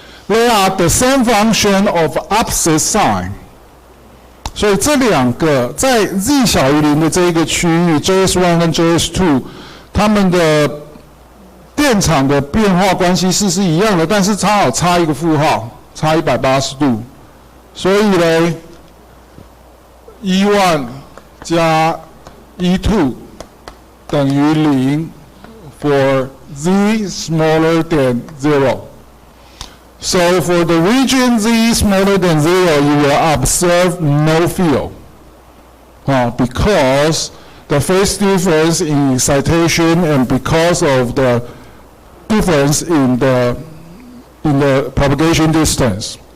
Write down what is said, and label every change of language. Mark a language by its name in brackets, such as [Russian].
[English] They are the same function of opposite sign. [Chinese] 所以这两个在 z 小于0的这一个区域 ，JS1 跟 JS2， 它们的电场的变化关系式是一样的，但是差一个负号，差180度。所以呢， E1 加 E2 等于0 [English] for z smaller than 0. So for the region z smaller than 0, you will observe no field because the phase difference in excitation and because of the difference in the propagation distance.